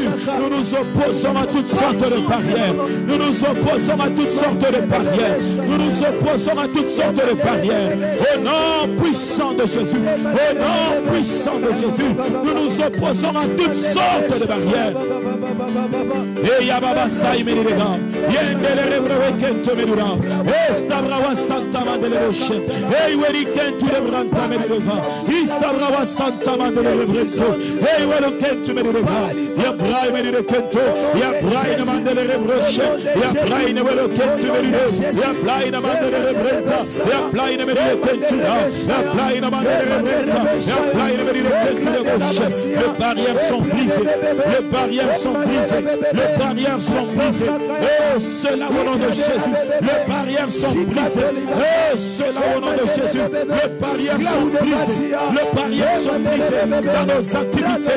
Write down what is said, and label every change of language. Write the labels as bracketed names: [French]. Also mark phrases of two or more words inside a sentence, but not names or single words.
[French] Nous nous opposons à toutes sortes de barrières. Nous nous opposons à toutes sortes de barrières. Nous nous opposons à toutes sortes de barrières. Au nom puissant de Jésus. Au nom puissant de Jésus. Nous nous opposons à toutes sortes de barrières. Et Yababa Saïmérida. Yendele Rebroekento Medura. Estabrawa Santa Mandeloshe. Et Werikentu Lebranta Medura. Istabrawa Santa Mandelebreso. Et Werikentu Medura. Yabrai Medikento. Yabrai Mandele Rebroche. Yabrai Werikentu Medura. Yabrai Mandele Rebrenta. Yabrai Medikento. Yabrai Mandele Rebrenta. Yabrai Medikento. Les barrières sont brisées. Les barrières sont brisées. Les barrières sont brisées. Oh, cela au nom de Jésus. Les barrières sont brisées. Oh, cela au nom de Jésus. Les barrières sont brisées. Les barrières sont brisées dans nos activités.